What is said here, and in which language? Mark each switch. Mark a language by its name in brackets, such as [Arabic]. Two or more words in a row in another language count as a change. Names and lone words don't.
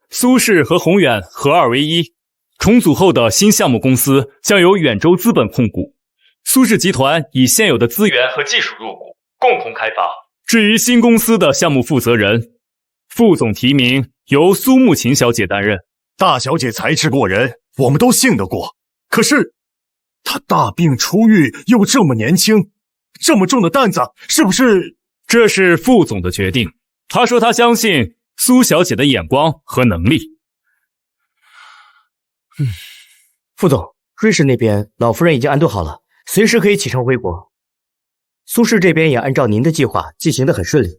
[Chinese] 副總的意思是，蘇氏和宏遠合二為一， 重組後的新項目公司将由遠州資本控股，蘇氏集團以現有的資源和技術入股，共同開發。至於新公司的項目負責人，副總提名由蘇慕琴小姐擔任。大小姐才智過人，我們都信得過。可是，她大病初癒，又這麼年輕，這麼重的擔子，是不是？這是副總的決定。他說他相信蘇小姐的眼光和能力。副总，瑞士那边老夫人已经安顿好了，随时可以启程回国。蘇氏這邊也按照您的計劃進行得很順利。